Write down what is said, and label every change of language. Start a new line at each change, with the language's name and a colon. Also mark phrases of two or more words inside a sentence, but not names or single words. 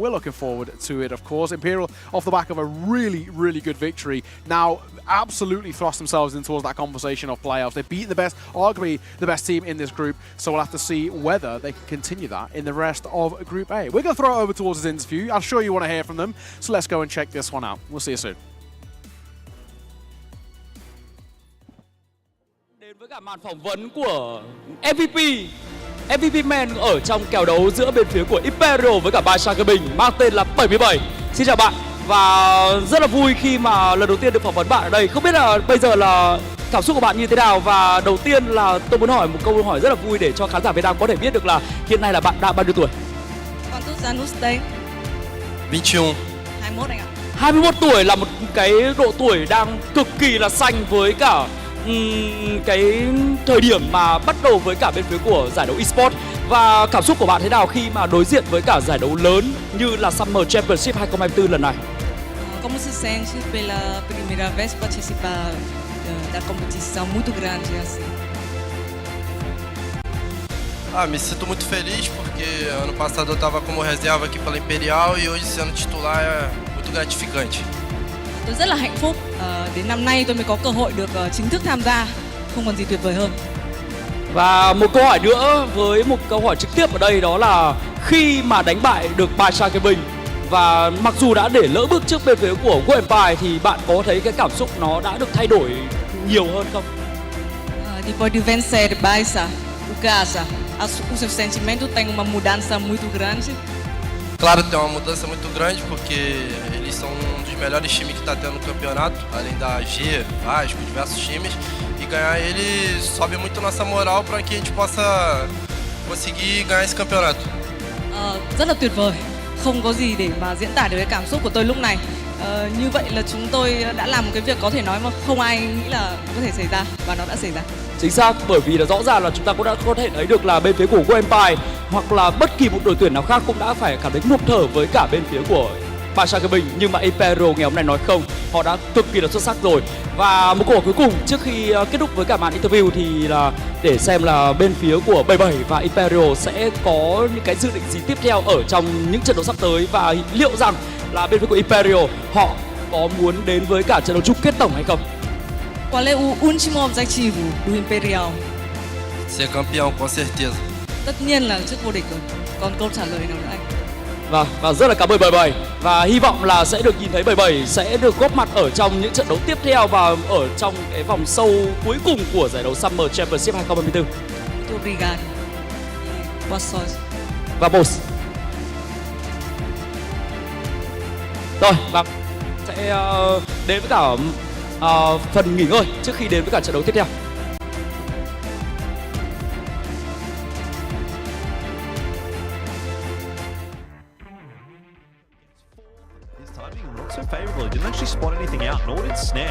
English: We're looking forward to it, of course. Imperial off the back of a really, really good victory. Now absolutely thrust themselves in towards that conversation of playoffs. They beat the best, arguably the best team in this group, so we'll have to see whether they can continue that in the rest of Group A. We're going to throw it over towards this interview. I'm sure you want to hear from them, so let's go and check this one out. We'll see you soon.
Vietnamese: Đến với cả màn phỏng vấn của
English: MVP man
Vietnamese: ở trong kèo đấu giữa bên phía của Imperial với cả BaiSha Gaming mang tên là 77. Xin chào bạn và rất là vui khi mà lần đầu tiên được phỏng vấn bạn ở đây. Không biết là bây giờ là cảm xúc của bạn như thế nào, và đầu tiên là tôi muốn hỏi một câu hỏi rất là vui để cho khán giả Việt Nam có thể biết được là hiện nay là bạn đã bao nhiêu tuổi?
Portuguese: Quantos anos tem? 21.
Vietnamese: 21 anh ạ. 21 tuổi là một cái độ tuổi đang cực kỳ là xanh với cả cái thời điểm mà bắt đầu với cả bên phía của giải đấu Esports. Và cảm xúc của bạn thế nào khi mà đối diện với cả giải đấu lớn như là Summer Championship 2024 lần này?
Portuguese: Como se sente pela primeira vez participar da competição muito grande assim? Me sinto muito feliz porque ano passado eu estava como reserva aqui pela Imperial e hoje sendo titular é muito gratificante.
Vietnamese: Tôi rất là hạnh phúc. Đến năm nay tôi mới có cơ hội được chính thức tham gia. Không còn gì tuyệt vời hơn. Và một câu hỏi nữa với một câu hỏi trực tiếp ở đây đó là khi mà đánh bại được BaiSha Gaming và mặc dù đã để lỡ bước trước bên phía của World Empire thì bạn có thấy cái cảm xúc nó đã được thay đổi nhiều hơn không?
Portuguese: Depois de vencer BaiSha, o CASA, o seu sentimento tem uma mudança muito grande. Claro, tem uma mudança muito grande porque eles são dos melhores times que está tendo no campeonato, além da G, Vasco, diversos times. E ganhar ele sobe muito nossa moral para que a gente possa conseguir ganhar esse campeonato.
Vietnamese: Rất là tuyệt vời. Không có gì để mà diễn tả được cái cảm xúc của tôi lúc này. Như vậy là chúng tôi đã làm một cái việc có thể nói mà không ai nghĩ là có thể xảy ra và nó đã xảy ra. Chính xác, bởi vì là rõ ràng là chúng ta cũng đã có thể thấy được là bên phía của World Empire hoặc là bất kỳ một đội tuyển nào khác cũng đã phải cảm thấy ngộp thở với cả bên phía của BaiSha Gaming, nhưng mà IMPERIAL ngày hôm nay nói không, họ đã cực kỳ là xuất sắc rồi. Và một câu hỏi cuối cùng trước khi kết thúc với cả màn interview thì là để xem là bên phía của 77 và IMPERIAL sẽ có những cái dự định gì tiếp theo ở trong những trận đấu sắp tới và liệu rằng là bên phía của IMPERIAL họ có muốn đến với cả trận đấu chung kết tổng hay không?
Portuguese: Qual é o último objetivo do IMPERIAL? Ser campeão, com certeza.
Vietnamese: Tất nhiên là chức vô địch rồi. Còn câu trả lời nào nữa anh? Vâng, và rất là cảm ơn 77 và hy vọng là sẽ được nhìn thấy 77 sẽ được góp mặt ở trong những trận đấu tiếp theo và ở trong cái vòng sâu cuối cùng của giải đấu Summer Championship 2024.
Portuguese: Muito obrigado. Boa sorte. Vamos.
Vietnamese: Rồi, và sẽ đến với cả phần nghỉ ngơi trước khi đến với cả trận đấu tiếp theo.
English: So favourable, didn't actually spot anything out, nor did Snare.